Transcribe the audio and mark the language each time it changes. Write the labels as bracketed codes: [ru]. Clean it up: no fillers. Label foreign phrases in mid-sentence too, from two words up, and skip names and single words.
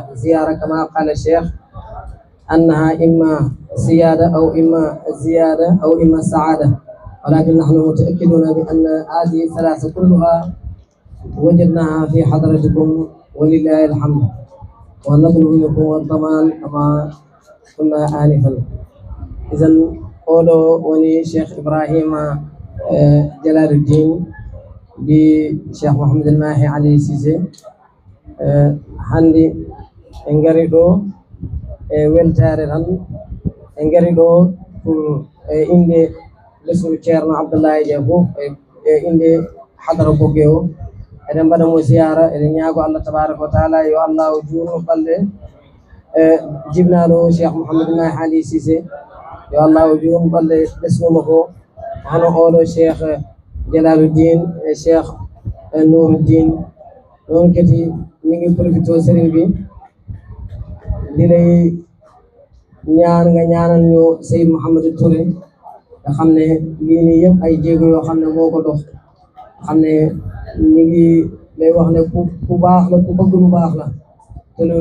[ar] زيارة كما قال الشيخ أنها إما سيادة أو إما الزيادة أو إما السعادة ولكن نحن متأكدون بأن هذه الثلاثة كلها وجدناها في حضرتكم ولله الحمد ونطلب منكم الضمان كما قلنا آنفا. إذن قولوا وني شيخ إبراهيم جلال الدين بشيخ محمد الماهي علي السيسي [ff] hande en ngari ɗo weltare tan en ngari ɗo pour inde lesuru ceerno Abdoulaye Dia fof inde hadara Bogue o eden bada mo ziyara eden ñaago [ar] الله تبارك وتعالى [ff] yo Allah juurno balde jibnaɗo Cheikh Mouhamadou Mahi Hali Cissé yo Allah juurno balde ɓesnuma ko hono oɗo Cheikh Jalaluddin e Cheikh [wo] Nouruddin [ff] noon kadi [wo] mi ngi profité sëriñ bi di lay ñaan nga ñaanal ñu Seyd Mouhamadou Touré nga xam ne lii nii yëpp ay jéego yoo xam ne moo ko dox xam ne ñu ngi lay wax ne ku baax la ku bëgg lu baax la te loolu